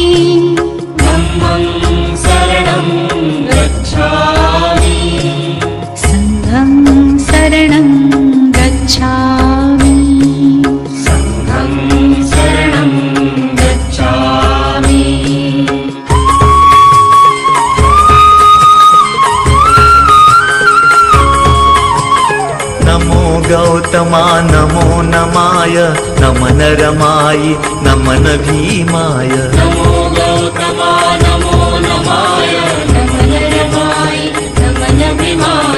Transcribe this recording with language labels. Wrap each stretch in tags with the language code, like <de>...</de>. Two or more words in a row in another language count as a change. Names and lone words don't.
<pi>धम्मं शरणं गच्छामि संघं शरणं गच्छामि संघं शरणं गच्छामि</pi> <sa>नमो गौतमा नमो नमाय नम नरमायि नमन भीमाय नमो गौतमा नमो नमाय नमः नरमाय नमः भीमाय</sa>